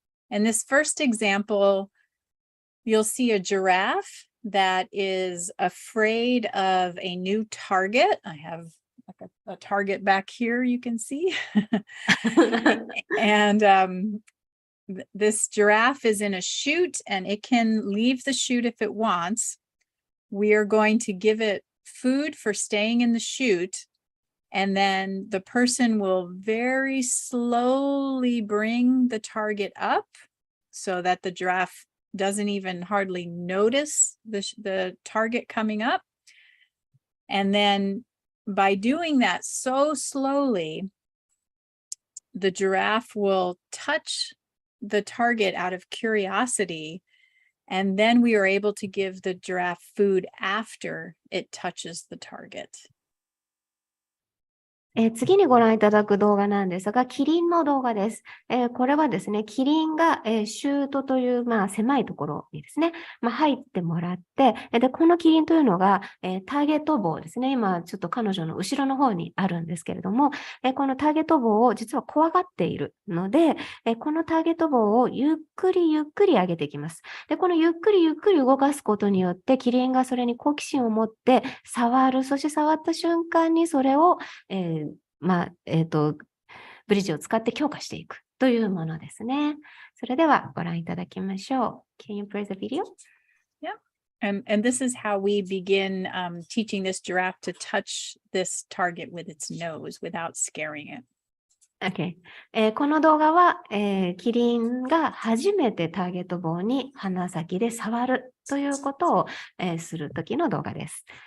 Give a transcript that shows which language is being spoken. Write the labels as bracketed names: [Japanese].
[English] In this first example, you'll see a giraffe that is afraid of a new target. I have like a target back here, you can see. And this giraffe is in a chute and it can leave the chute if it wants. We are going to give it food for staying in the chute. And then the person will very slowly bring the target up so that the giraffe doesn't even hardly notice the target coming up. And then by doing that so slowly, the giraffe will touch the target out of curiosity. And then we are able to give the giraffe food after it touches the target. [Japanese] 次にご覧いただく動画なんですが、キリンの動画です。これはですね、キリンが、シュートという、狭いところにですね、入ってもらって、で、このキリンというのが、ターゲット棒ですね。今、ちょっと彼女の後ろの方にあるんですけれども、このターゲット棒を実は怖がっているので、このターゲット棒をゆっくりゆっくり上げていきます。で、このゆっくりゆっくり動かすことによって、キリンがそれに好奇心を持って触る。そして触った瞬間にそれを、ブリッジを使って強化していくというものですね。それではご覧いただきましょう。 [English] Can you play the video? Yeah. And this is how we begin teaching this giraffe to touch this target with its nose without scaring it. Okay. [Japanese] この動画は、キリンが初めてターゲット棒に鼻先で触るということを、するときの動画です。